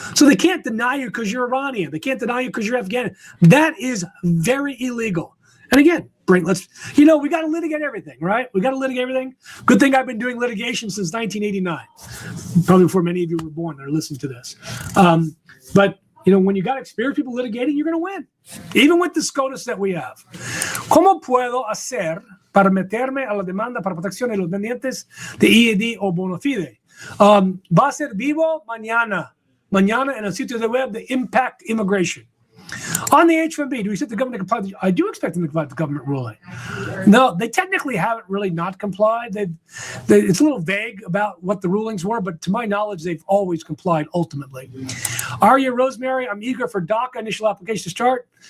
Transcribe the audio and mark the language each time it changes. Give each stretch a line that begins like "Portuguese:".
English: So they can't deny you because you're Iranian. They can't deny you because you're Afghan. That is very illegal. And again, we got to litigate everything, right? We got to litigate everything. Good thing I've been doing litigation since 1989, probably before many of you were born or listening to this. But when you got experienced people litigating, you're going to win, even with the SCOTUS that we have.
Spanish: ¿Cómo puedo hacer para meterme a la demanda para protección de los pendientes de EAD o bona fide? Va a ser vivo mañana en el sitio de web de Impact Immigration.
English: On the H-1B, do we expect the government to comply? I do expect them to comply with the government ruling. No, they technically haven't really not complied. It's a little vague about what the rulings were, but to my knowledge, they've always complied ultimately. Arya Rosemary, I'm eager for DACA initial application to start.